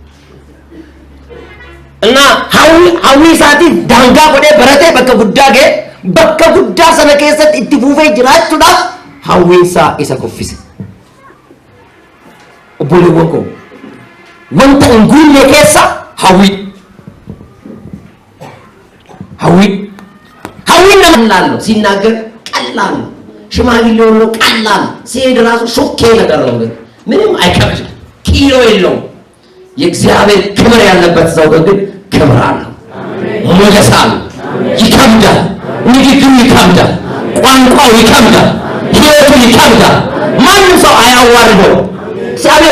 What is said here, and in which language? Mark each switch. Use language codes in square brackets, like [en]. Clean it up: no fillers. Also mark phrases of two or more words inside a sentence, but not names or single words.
[om] Innaa hawwii isaatiif daangaa godhee baratee bakka guddaa ga'e bakka guddaa sana keessatti itti fuufee jiraachuudhaaf hawwiin isaa isa kuffise. Obboleewwan koo wanta hin guunne keessa hawwii nama [am] ላለው ሲናገር ቀላል ነው። ሽማግሌው ነው ቀላል ሲሄድ ራሱ ሾኬ ነገር ነው። ምንም አይከብድም፣ ኪሎ የለውም። የእግዚአብሔር ክብር ያለበት ሰው ግን ክብር አለው፣ ሞገስ አለው። ይከብዳል፣ ንግግሩ ይከብዳል፣ ቋንቋው ይከብዳል፣ ሕይወቱ ይከብዳል። ማንም ሰው አያዋርደው። እግዚአብሔር